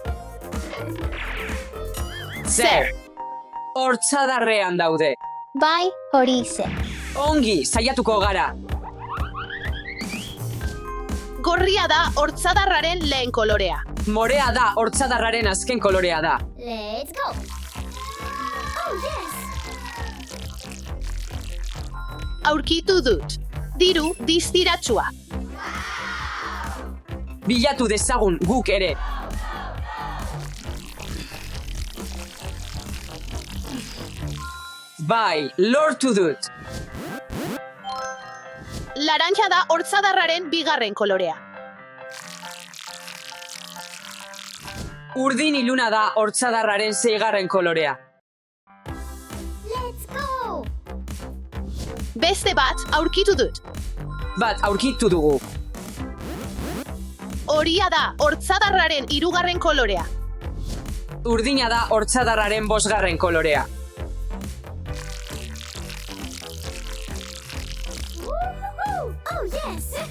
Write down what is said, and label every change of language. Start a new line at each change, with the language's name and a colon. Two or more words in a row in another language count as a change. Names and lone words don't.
Basque: Zer? Hortzadarrean daude. Bai, hori ze. Ongi, saiatuko gara. Gorria da hortzadarraren lehen kolorea. Morea da hortzadarraren azken kolorea da.
English: Let's go! Oh, yes!
Basque: Aurkitu dut. Diru distiratsua. Bilatu dezagun guk ere. Bai, lortu dut. Laranja da hortzadarraren bigarren kolorea. Urdin iluna da hortzadarraren 6. kolorea.
English: Let's go!
Basque: Beste bat aurkitu dut. Bat aurkitu dugu. Horia da hortzadarraren 3. kolorea. Urdina da hortzadarraren 5. kolorea.
English: Oh, yes!